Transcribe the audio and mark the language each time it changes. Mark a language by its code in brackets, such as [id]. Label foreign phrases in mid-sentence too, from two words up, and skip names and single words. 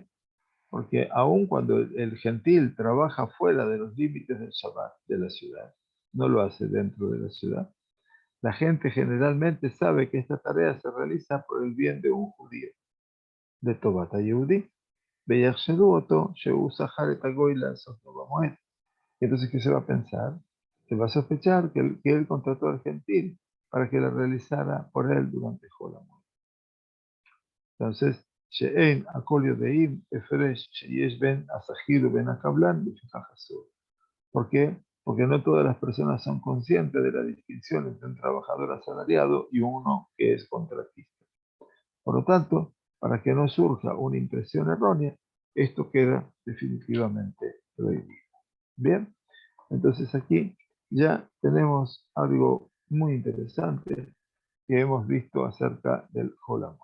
[es] Porque aun cuando el gentil trabaja fuera de los límites del Shabbat de la ciudad, no lo hace dentro de la ciudad, la gente generalmente sabe que esta tarea se realiza por el bien de un judío, de [he] טובת היהודי. [es] Entonces, ¿qué se va a pensar? Se va a sospechar que él contrató al gentil para que la realizara por él durante Hol HaMoed. Entonces, [he] שאין הכל יודעים הפרש שיש בין השכיר בין הקבלן לפיכך אסור. ¿Por qué? Porque no todas las personas son conscientes de la distinción entre un trabajador asalariado y uno que es contratista. Por lo tanto, para que no surja una impresión errónea, esto queda definitivamente prohibido. Bien, entonces aquí ya tenemos algo muy interesante que hemos visto acerca del Hol HaMoed.